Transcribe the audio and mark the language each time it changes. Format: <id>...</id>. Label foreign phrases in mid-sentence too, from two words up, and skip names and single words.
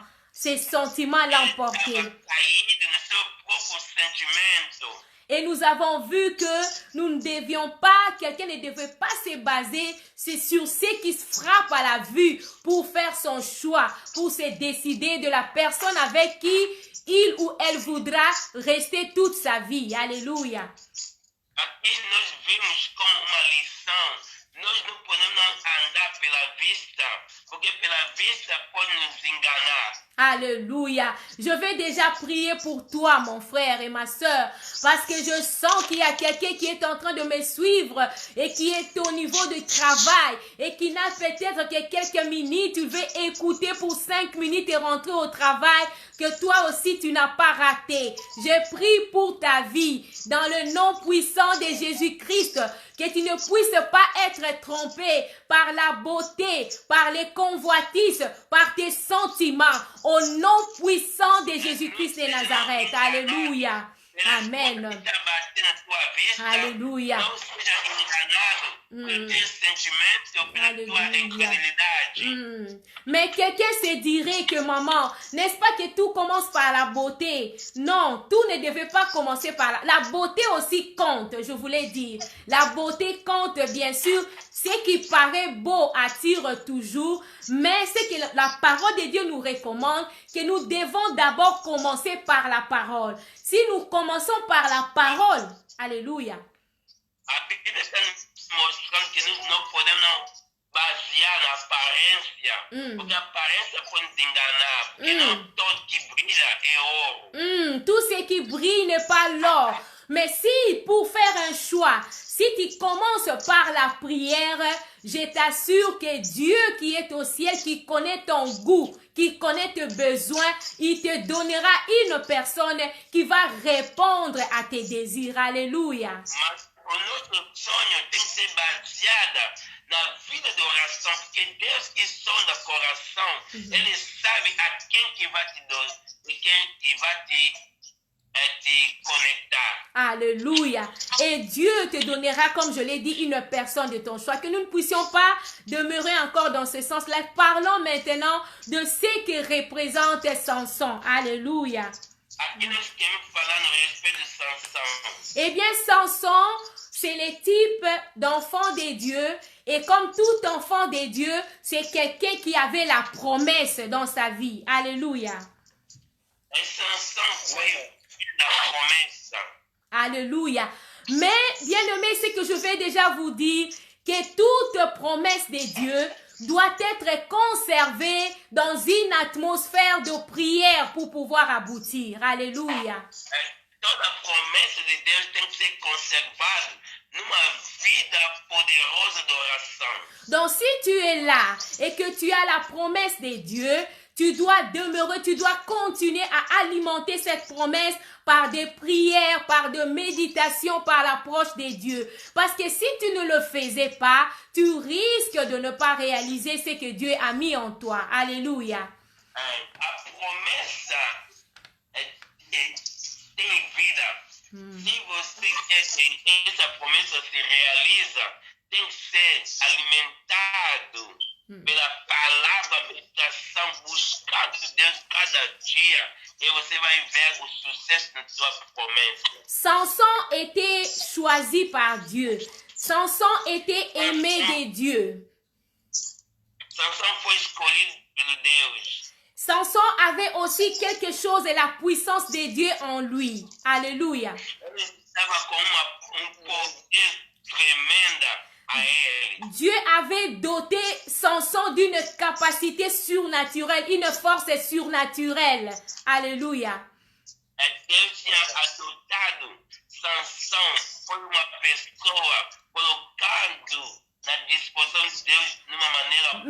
<fr>Ses sentiments l'emportaient. Et nous avons vu que nous ne devions pas, quelqu'un ne devait pas se baser sur ce qui se frappe à la vue pour faire son choix, pour se décider de la personne avec qui il ou elle voudra rester toute sa vie. Alléluia.</fr> <pt>Aqui nós vimos como uma lição. Nós não podemos andar pela vista, porque pela vista pode nos enganar.</pt> <fr>Alléluia. Je vais déjà prier pour toi, mon frère et ma soeur, parce que je sens qu'il y a quelqu'un qui est en train de me suivre et qui est au niveau du travail et qui n'a peut-être que quelques minutes, tu veux écouter pour 5 minutes et rentrer au travail, que toi aussi tu n'as pas raté. Je prie pour ta vie dans le nom puissant de Jésus-Christ, que tu ne puisses pas être trompé par la beauté, par les convoitises, par tes sentiments, au nom puissant de Jésus-Christ de Nazareth. Alléluia. Amen. Alléluia.</fr> <pt>Tem sentimento, eu pela tua incredulidade.</pt> <fr>Mais quelqu'un se dirait que maman, n'est-ce pas que tout commence par la beauté? Non, tout ne devait pas commencer par la beauté aussi compte, je voulais dire. La beauté compte bien sûr. Ce qui paraît beau attire toujours, mais ce que la parole de Dieu nous recommande, que nous devons d'abord commencer par la parole. Si nous commençons par la parole, alléluia.</fr> <pt>A Bíblia está nos mostrando que nós não podemos basear na aparência, porque a aparência pode nos enganar, porque não todo que brilha é ouro.</pt> <fr>Tout ce qui brille n'est pas l'or. Mais si, pour faire un choix, si tu commences par la prière, je t'assure que Dieu qui est au ciel, qui connaît ton goût, qui connaît tes besoins, il te donnera une personne qui va répondre à tes désirs. Alléluia.</fr> <pt>O nosso sonho tem que ser baseado na vida de oração, porque Deus que sonda o coração, Ele sabe a quem que vai te dar e quem que vai te connectar.</pt> <fr>Alléluia. Et Dieu te donnera, comme je l'ai dit, une personne de ton choix. Que nous ne puissions pas demeurer encore dans ce sens-là. Parlons maintenant de ce que représente Samson. Alléluia.</fr> <pt>Aqui nós queremos falar no respeito de Sansão.</pt> <fr>Eh bien, Samson, c'est le type d'enfant de Dieu. Et comme tout enfant de Dieu, c'est quelqu'un qui avait la promesse dans sa vie. Alléluia.</fr> <pt>Et Sansão foi filho da promessa.</pt> <fr>Alléluia. Mais, bien aimé, ce que je vais déjà vous dire, que toute promesse de Dieu doit être conservée dans une atmosphère de prière pour pouvoir aboutir. Alléluia.</fr> <pt>Toda promessa de Deus tem que ser conservada numa vida poderosa de oração.</pt> <fr>Donc, si tu es là et que tu as la promesse de Dieu, tu dois demeurer, tu dois continuer à alimenter cette promesse par des prières, par de méditations, par l'approche de Dieu. Parce que si tu ne le faisais pas, tu risques de ne pas réaliser ce que Dieu a mis en toi. Alléluia.</fr> <pt>A promessa tem vida. Se você quer que essa promessa se realiza, tem que ser alimentado pela palavra, meditação, buscando Deus cada dia, e você vai ver o sucesso da sua promessa.</pt> <fr>Samson était choisi par Dieu. Samson était aimé de Dieu.</fr> <pt>Sansão foi escolhido pelo Deus.</pt> <fr>Samson avait aussi quelque chose et la puissance de Dieu en lui. Alléluia.</fr> <pt>Ele estava com poder tremenda a ele.</pt> <fr>Dieu avait doté Samson d'une capacité surnaturelle, une force surnaturelle. Alléluia.</fr> <pt>Deus tinha adotado Sansão, foi uma pessoa colocando na disposição de Deus numa maneira poderosa.</pt>